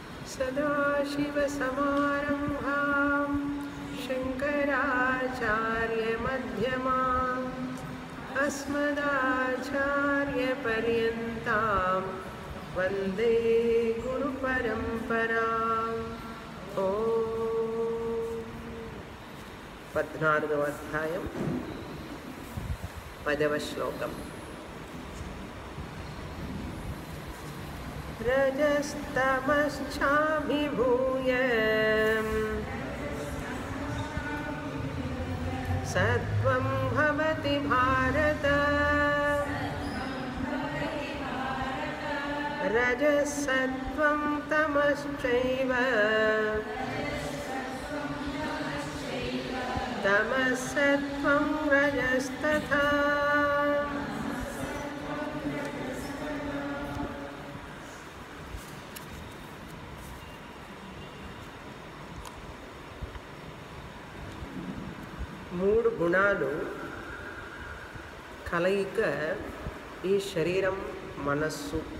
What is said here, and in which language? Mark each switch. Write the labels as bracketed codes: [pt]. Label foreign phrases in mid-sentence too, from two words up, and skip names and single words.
[sa] सदाशिवसमारम्भां शङ्कराचार्यमध्यमाम् अस्मदाचार्यपर्यन्तां वन्दे गुरुपरम्पराम्। [te] ओम् 14వ అధ్యాయం 10వ శ్లోకం. [sa] रजस्तमश्चाभिभूय सत्वं भवति भारत। रजसत्वं तमश्चैव तमसत्वं रजस्तथा। [te] మూడు గుణాలు కలయిక ఈ శరీరం మనస్సు.